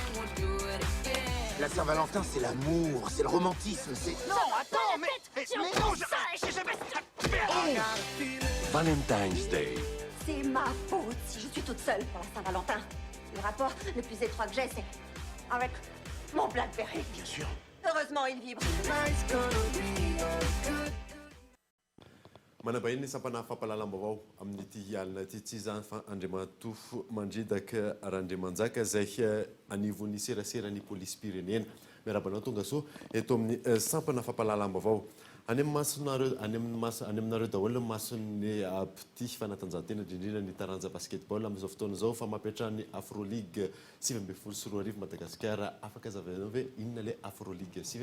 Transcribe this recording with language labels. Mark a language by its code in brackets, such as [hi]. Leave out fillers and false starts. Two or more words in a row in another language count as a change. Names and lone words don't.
[fr] La Saint-Valentin, c'est l'amour, c'est le romantisme, c'est... Non, attends, mais non, j'ai jamais... [en] Valentine's Day. [fr] C'est ma faute si je suis toute seule pour la Saint-Valentin. Le rapport le plus étroit que j'ai, c'est avec mon Blackberry. Bien sûr. Heureusement, il vibre. [mg] Manabahiny sampana fampalalam-baovao amin'ity hialina ity tsy zany fa Andriamatofo mandridaka Arandriamanjaka izay anivon'ny seraseran'ny polisy pirenena miarabanao tonga so eto amin'ny sampana fampalalam-baovao any aminareo daholo mason'ny petit fanatanjahantena indrindrindra ny taranja basketball amin'izao fotoana izao fa mampiatrany Afroligue 7 Madagasikara afaka zavainao hoe inona le Afroligue 7